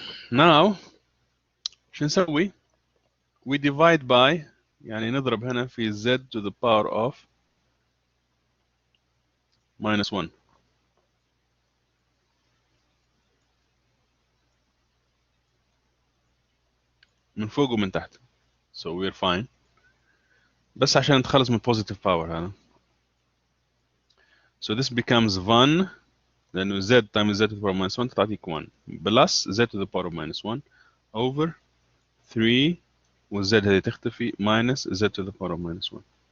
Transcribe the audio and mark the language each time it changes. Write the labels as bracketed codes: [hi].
[en] Now [ar] شو نسوي؟ [en] We divide by، [ar] يعني نضرب هنا في [en] z to the power of minus 1 [ar] من فوق ومن تحت. [en] So we're fine. [ar] بس عشان نتخلص من [en] positive power [ar] هذا. [en] So this becomes 1 [ar] لأنه [en] z times z to the power of minus 1 [ar] تعطيك 1 [en] plus z to the power of minus 1 over 3 [ar] والz هذه تختفي [en] minus z to the power of minus 1.